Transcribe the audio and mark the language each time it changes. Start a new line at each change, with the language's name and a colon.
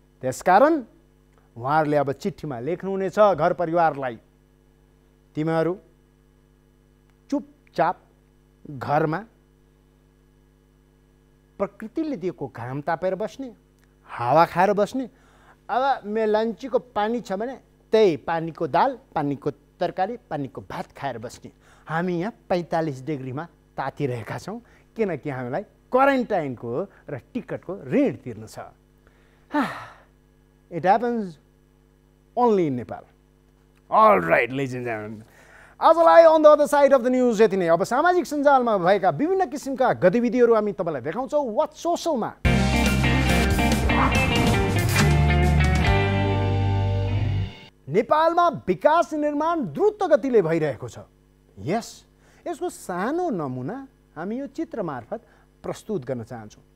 Nepali: त्यसकारण उहाँहरूले अब चिठीमा लेख्नुहुनेछ घर परिवारलाई, तिमीहरू चुपचाप घरमा प्रकृतिले दिएको घाम तापेर बस्ने, हावा खाएर बस्ने। अब मेलन्चीको पानी छ भने त्यही पानीको दाल, पानीको तरकारी, पानीको भात खाएर बस्ने। हामी यहाँ 45 डिग्रीमा तातिरहेका छौँ किनकि हामीलाई क्वारेन्टाइनको र टिकटको ऋण तिर्नु छ।
English: It happens only in Nepal. All right, ladies and gentlemen.
Nepali: आजलाई on the other side of the news यति नै। अब सामाजिक सञ्जालमा भएका विभिन्न किसिमका गतिविधिहरू हामी तपाईँलाई देखाउँछौँ वाट सोसलमा। नेपालमा विकास निर्माण द्रुत गतिले भइरहेको छ। यसको सानो नमुना हामी यो चित्र मार्फत प्रस्तुत गर्न चाहन्छौँ।